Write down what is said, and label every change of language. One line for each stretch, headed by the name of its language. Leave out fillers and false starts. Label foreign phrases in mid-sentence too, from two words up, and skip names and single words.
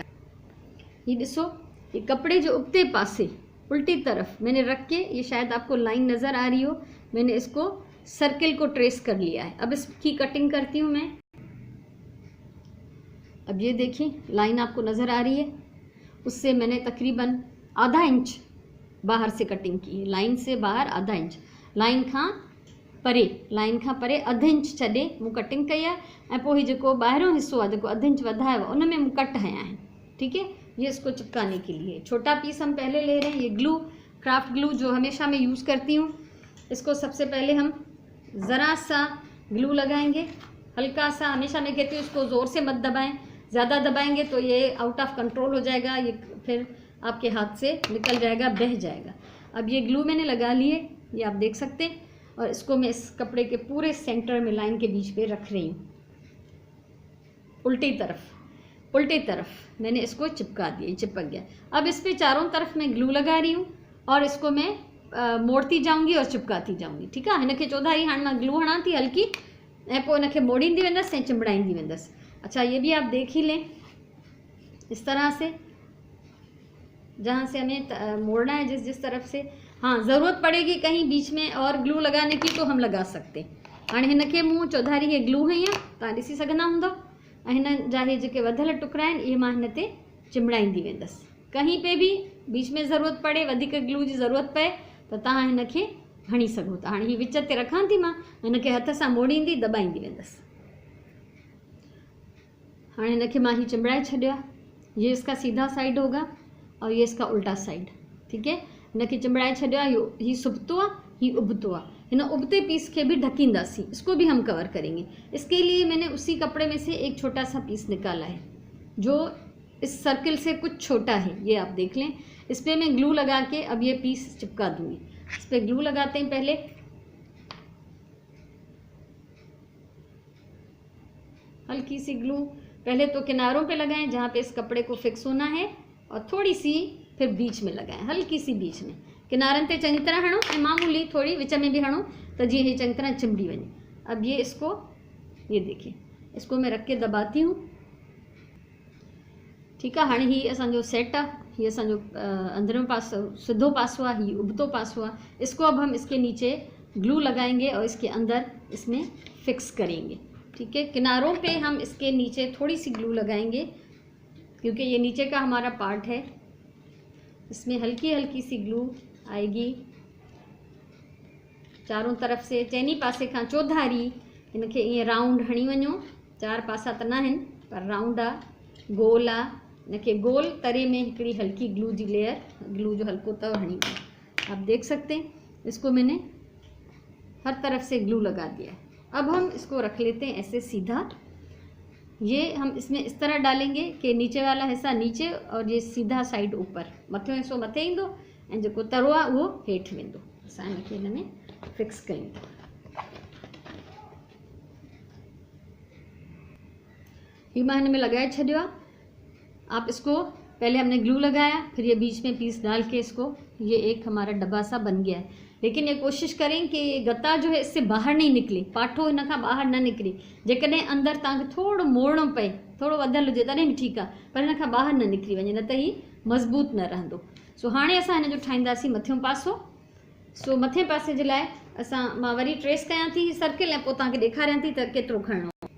Hindi: ये ॾिसो, ये कपड़े जो उगते पासे उल्टी तरफ मैंने रख के, ये शायद आपको लाइन नज़र आ रही हो, मैंने इसको सर्किल को ट्रेस कर लिया है। अब इसकी कटिंग करती हूँ मैं। अब ये देखिए, लाइन आपको नज़र आ रही है, उससे मैंने तकरीबन आधा इंच बाहर से कटिंग की है। लाइन से बाहर आधा इंच,
Sindhi: लाइन का परे, लाइन खां परे अधु इंच छॾे मूं कटिंग कई आहे ऐं पोइ हीउ जेको ॿाहिरों हिसो आहे जेको अधु इंच वधायो आहे उन में मूं कट हया आहिनि।
Hindi: ठीक है, ये इसको चिपकाने के लिए छोटा पीस हम पहले ले रहे हैं। ये ग्लू, क्राफ्ट ग्लू जो हमेशा मैं यूज़ करती हूँ, इसको सबसे पहले हम ज़रा सा ग्लू लगाएंगे, हल्का सा। हमेशा मैं कहती हूँ इसको ज़ोर से मत दबाएं, ज़्यादा दबाएंगे तो ये
English: out of control
Hindi: हो जाएगा, ये फिर आपके हाथ से निकल जाएगा, बह जाएगा। अब ये ग्लू मैंने लगा लिए, ये आप देख सकते हैं, और इसको मैं इस कपड़े के पूरे सेंटर में लाइन के बीच पे रख रही हूँ। उल्टी तरफ मैंने इसको चिपका दिया, चिपक गया। अब इस पे चारों तरफ मैं ग्लू लगा रही हूँ और इसको मैं मोड़ती जाऊँगी और चिपकाती जाऊँगी। ठीक है,
Sindhi: हिनखे चौधारी हाणे मां ग्लू हणां थी हल्की, ऐं पोइ हिनखे मोड़ींदी वेंदसि ऐं चिंबड़ाईंदी वेंदसि।
Hindi: अच्छा, ये भी आप देख ही लें इस तरह से, जहाँ से हमें मोड़ना है जिस तरफ से। हाँ, ज़रूरत पड़ेगी कहीं बीच में और ग्लू लगाने की तो हम लगा सकते।
Sindhi: हाणे हिनखे मूं चौधारी हे ग्लू हई आहे, तव्हां ॾिसी सघंदा हूंदव, ऐं हिन जा हे जेके वधियल टुकड़ा आहिनि इहे मां हिन ते चिंबड़ाईंदी वेंदसि।
Hindi: कहीं पे भी बीच में ज़रूरत पड़े,
Sindhi: वधीक ग्लू जी ज़रूरत पए त तव्हां हिनखे हणी सघो था। हाणे हीअ विच ते रखां थी मां, हिनखे हथ सां मोड़ींदी दॿाईंदी वेंदसि। हाणे हिनखे मां हीअ चिंबड़ाए छॾियो आहे।
Hindi: ये इसका सीधा साइड होगा और ये इसका उल्टा साइड। ठीक है,
Sindhi: हिनखे चिंबड़ाए छॾियो आहे। हीअ सुबतो आहे, हीअ उबतो आहे। हिन उबते पीस के भी ढकींदासीं,
Hindi: इसको भी हम कवर करेंगे। इसके लिए मैंने उसी कपड़े में से एक छोटा सा पीस निकाला है जो इस सर्किल से कुछ छोटा है, ये आप देख लें। इस पर मैं ग्लू लगा के अब ये पीस चिपका दूंगी। इस पर ग्लू लगाते हैं पहले, हल्की सी ग्लू पहले तो किनारों पे लगाएं जहाँ पे इस कपड़े को फिक्स होना है, और थोड़ी सी फिर बीच में लगाएं, हल्की सी बीच में।
Sindhi: किनारन ते चंगी तरह हणो ऐं मामूली थोड़ी विच में भी हणो तो जीअं ये चंगी तरह चिंबड़ी वञे।
Hindi: अब ये इसको, ये देखिए, इसको मैं रख के दबाती हूँ। ठीक है,
Sindhi: हाणे ही असांजो सेट आहे, ही असांजो अंदरों पासो सिद्धो पासो आहे, ही उबतो पासो आहे।
Hindi: इसको अब हम इसके नीचे ग्लू लगाएंगे और इसके अंदर इसमें फिक्स करेंगे। ठीक है, किनारों पे हम इसके नीचे थोड़ी सी ग्लू लगाएंगे क्योंकि ये नीचे का हमारा पार्ट है। इसमें हल्की हल्की सी ग्लू आएगी चारों तरफ से,
Sindhi: चैनी पासे खां चौधारी।
Hindi: इनके ये राउंड हणी वञो, चार पासा त न आहिनि पर राउंड आहे, गोल आहे। इनके गोल तरे में हिकिड़ी हल्की ग्लू जी लेयर, ग्लू जो हल्को तव हणी वञो। आप देख सकते हैं, इसको मैंने हर तरफ से ग्लू लगा दिया है। अब हम इसको रख लेते हैं ऐसे सीधा। ये हम इसमें इस तरह डालेंगे कि नीचे वाला हिस्सा नीचे और ये सीधा साइड ऊपर,
Sindhi: मथियों हिस्सो मथे ईंदो ऐं जेको तरो आहे उहो हेठि वेंदो। असां हिनखे हिन में फिक्स कयूं था। हीउ मां हिन में लगाए छॾियो आहे।
Hindi: आप इसको, पहले हमने ग्लू लगाया, फिर ये बीच में पीस डाल के इसको, ये एक हमारा डब्बा सा बन गया है। लेकिन ये कोशिश करें कि ये गत्ता जो है इससे बाहर नहीं निकले,
Sindhi: पाठो हिन खां बाहर न निकिरे। जेकॾहिं अंदर तव्हांखे थोरो मोड़णो पए, थोरो वधियल हुजे तॾहिं बि ठीकु आहे, पर हिन खां बाहर न निकिरी वञे, न त ही मज़बूत न रहंदो। सो हाणे असां हिन जो ठाहींदासीं मथियों पासो। सो मथे पासे जे लाइ मां वरी ट्रेस कयां थी सर्किल ऐं पोइ तव्हांखे ॾेखारियां थी त केतिरो खणणो।